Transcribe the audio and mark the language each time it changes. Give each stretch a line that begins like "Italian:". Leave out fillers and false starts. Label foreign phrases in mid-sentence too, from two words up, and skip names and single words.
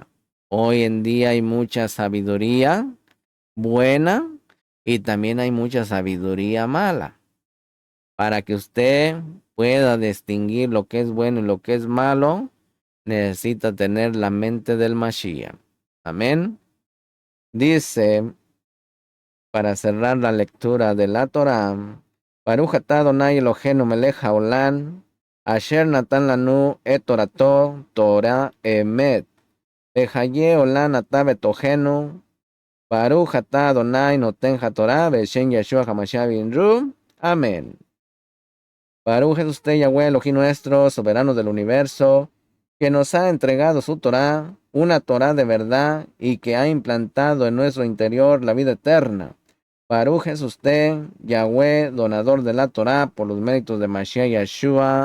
Spanish: Hoy en día hay mucha sabiduría buena y también hay mucha sabiduría mala. Para que usted pueda distinguir lo que es bueno y lo que es malo, necesita tener la mente del Mashiach. Amén. Dice, para cerrar la lectura de la Torah,
Hebrew: ברוך אתה אדוני אלוהינו מלך העולם, אשר נתן לנו את תורתו, תורה אמת, בחיי עולם אתה בתוכנו, ברוך אתה אדוני נותן התורה, בשם ישוע המשיח בינרו. Amén.
Spanish: Baruch es usted, Yahweh, Elohim nuestro, soberano del universo, que nos ha entregado su Torah, una Torah de verdad, y que ha implantado en nuestro interior la vida eterna. Baruch es usted, Yahweh, donador de la Torah, por los méritos de Mashiach Yeshua.